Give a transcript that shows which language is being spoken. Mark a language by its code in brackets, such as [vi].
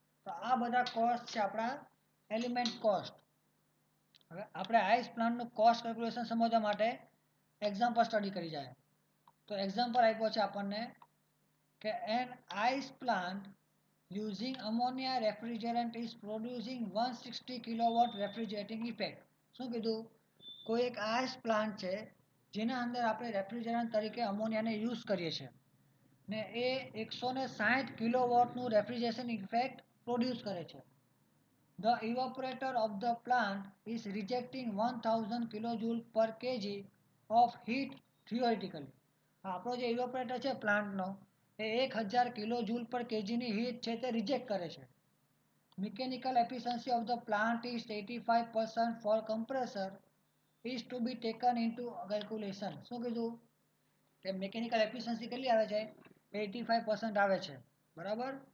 [gu] તો આ બધા કોસ્ટ છે આપણા એલિમેન્ટ કોસ્ટ. હવે આપણે આઈસ પ્લાન્ટનું કોસ્ટ કેલ્ક્યુલેશન સમજવા માટે એક્ઝામ્પલ સ્ટડી કરી જાય તો એક્ઝામ્પલ આપ્યો છે આપણને કે [en] An ice plant using ammonia refrigerant is producing 160 kilowatt refrigerating effect. [gu] શું કીધું કોઈ એક આઈસ પ્લાન્ટ છે જેના અંદર આપણે રેફ્રિજરન્ટ તરીકે અમોનિયાને યુઝ કરીએ છીએ ને એ 160 કિલોવોટનું રેફ્રિજરેશન ઇફેક્ટ પ્રોડ્યુસ કરે છે. [en] The evaporator of the plant is rejecting 1000 kilojoule per kg of heat theoretically. [gu] આપણો જે ઇવાપોરેટર છે પ્લાન્ટનો એ 1000 કિલો જૂલ પર કેજીની હીટ છે તે રિજેક્ટ કરે છે. [en] Mechanical efficiency of the plant is 85% for compressor is to be taken into calculation. [gu] શું કીધું કે મિકેનિકલ એફિશિયન્સી કેટલી આવે છે 85% આવે છે બરાબર.